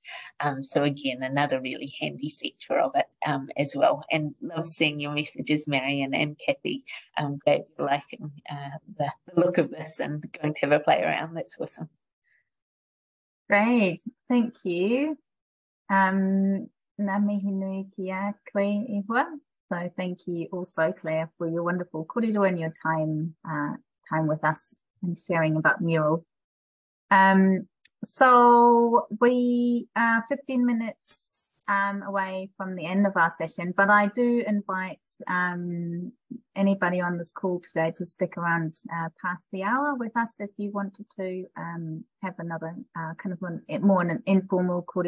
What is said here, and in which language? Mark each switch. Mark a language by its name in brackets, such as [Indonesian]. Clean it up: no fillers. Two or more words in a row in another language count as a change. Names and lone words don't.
[English] So again, another really handy feature of it as well. And love seeing your messages, Marion and Kathy. Glad you're liking the look of this and going to have a play around. That's awesome. Great, thank you. [Māori] Ngā mihi nui ki a koe iwa. [English] So thank you also, Claire, for your wonderful kōrero and your time with us and sharing about mural. So we are 15 minutes away from the end of our session, but I do invite anybody on this call today to stick around past the hour with us if you wanted to have another kind of more an informal kōrero.